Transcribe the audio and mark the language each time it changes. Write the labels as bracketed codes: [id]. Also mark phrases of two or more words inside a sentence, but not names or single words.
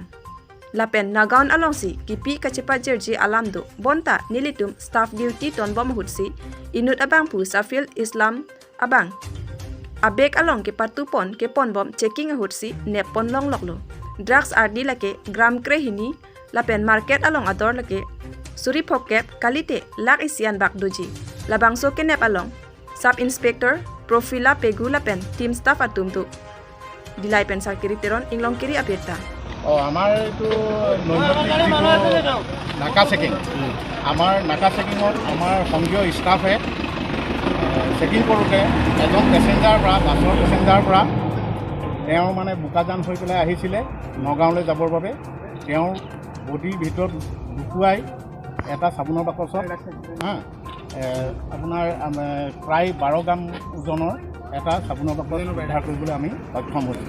[mjw] Lapen nagaon along si kipi kachepeduk alamdu bonta nilitum [en] staff duty [mjw] ton bom hutsi inut abangphu safil Islam abang abek along ke patupon ke pon bom checking hutsi nep ponlong loklo drugs ardi lake gram krehini lapen market along ador lake suri phokep kalite lak isian bak doji labangso kenep along [en] sub inspector [mjw] profila pegu lapen team staff atumtu Dillai pensar kiri teron inglong kiri abeta. [as] আমাৰ এইটো নাকা চেকিং আমাৰ নাকা চেকিঙত আমাৰ সংঘীয় ষ্টাফে চেকিং কৰোঁতে এজন পেচেঞ্জাৰ পৰা বাছৰ পেচেঞ্জাৰ পৰা তেওঁ মানে বোকাজান হৈ পেলাই আহিছিলে নগাঁৱলৈ যাবৰ বাবে তেওঁৰ বডিৰ ভিতৰত লুকুৱাই এটা চাবোনৰ বাকচত আপোনাৰ প্ৰায় 12 গ্ৰাম ওজনৰ এটা চাবোনৰ বাকচ উদ্ধাৰ কৰিবলৈ আমি সক্ষম হৈছোঁ।